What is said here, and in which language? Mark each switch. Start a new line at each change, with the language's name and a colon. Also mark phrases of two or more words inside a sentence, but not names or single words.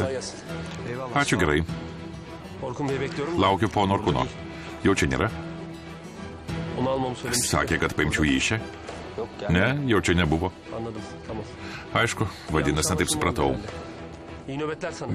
Turkish: Kolay gelsin.
Lithuanian: Ačiū gerai.
Turkish: Orkun Bey'i bekliyorum.
Lithuanian: Laukiu pono Orkuno. Jau čia nėra?
Turkish: Onu almamı söylemiştim.
Lithuanian: Sakė, kad paimčiau jį iš čia.
Turkish: Yok yani.
Lithuanian: Ne, jau čia nebuvo.
Turkish: Anladım. Tamam.
Lithuanian: Aišku, vadinasi, taip supratau.
Turkish: İyi nöbetler sana.